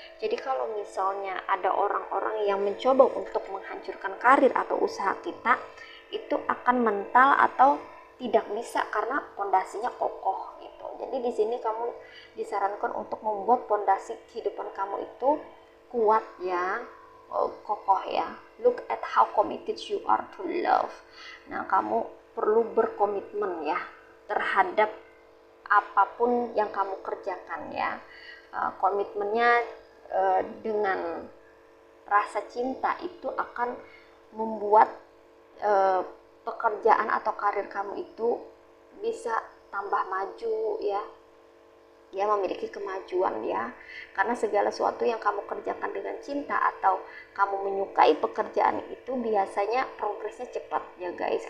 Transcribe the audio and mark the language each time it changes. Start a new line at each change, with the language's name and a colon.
Indonesian: Jadi kalau misalnya ada orang-orang yang mencoba untuk menghancurkan karir atau usaha kita, itu akan mental atau tidak bisa karena pondasinya kokoh gitu. Jadi di sini kamu disarankan untuk membuat pondasi kehidupan kamu itu kuat ya, kokoh ya.
English: Look at how committed you are to love.
Indonesian: Nah, kamu perlu berkomitmen ya terhadap apapun yang kamu kerjakan ya. Komitmennya dengan rasa cinta itu akan membuat pekerjaan atau karir kamu itu bisa tambah maju ya, memiliki kemajuan ya, karena segala sesuatu yang kamu kerjakan dengan cinta atau kamu menyukai pekerjaan itu biasanya progresnya cepat ya guys.